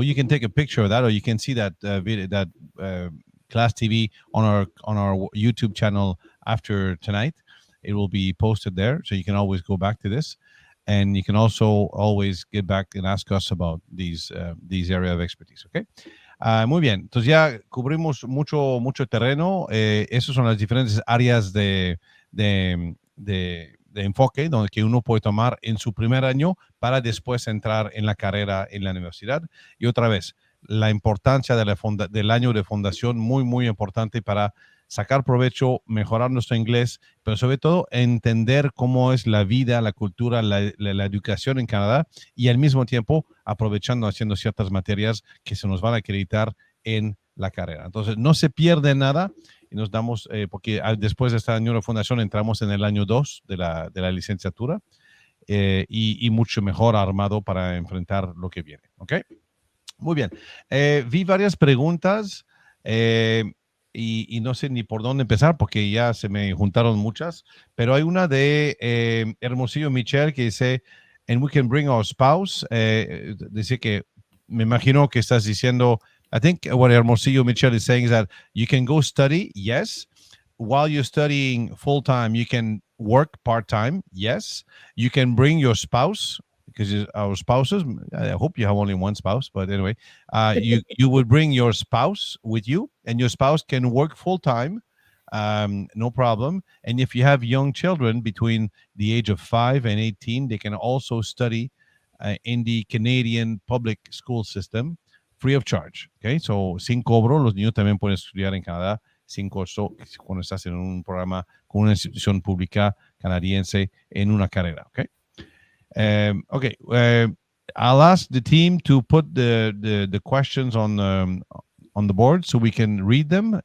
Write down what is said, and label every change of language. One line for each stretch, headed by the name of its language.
English: You can take a picture of that, or you can see that video, that class TV on our YouTube channel after tonight. It will be posted there, so you can always go back to this. And you can also always get back and ask us about these area of expertise, ¿ok?
Spanish: Muy bien, entonces ya cubrimos mucho terreno. Esas son las diferentes áreas de enfoque donde que uno puede tomar en su primer año para después entrar en la carrera en la universidad. Y otra vez, la importancia del año de fundación, muy, muy importante para sacar provecho, mejorar nuestro inglés, pero sobre todo entender cómo es la vida, la cultura, la educación en Canadá y al mismo tiempo aprovechando, haciendo ciertas materias que se nos van a acreditar en la carrera. Entonces, no se pierde nada y nos damos, porque después de este año de fundación entramos en el año 2 de la licenciatura y mucho mejor armado para enfrentar lo que viene. ¿Ok? Muy bien. Vi varias preguntas. Y no sé ni por dónde empezar porque ya se me juntaron muchas, pero hay una de Hermosillo Michelle que dice,
English: and we can bring our spouse.
Spanish: Dice que, me imagino que estás diciendo,
English: I think what Hermosillo Michelle is saying is that you can go study, yes. While you're studying full-time, you can work part-time, yes. You can bring your spouse, because our spouses, I hope you have only one spouse, but anyway, you would bring your spouse with you, and your spouse can work full-time, no problem. And if you have young children between the age of 5 and 18, they can also study in the Canadian public school system, free of charge.
Spanish: Okay, so sin cobro, los niños también pueden estudiar en Canadá sin costo cuando estás en un programa con una institución pública canadiense en una carrera.
English: Okay. Okay, I'll ask the team to put the questions on the board so we can read them.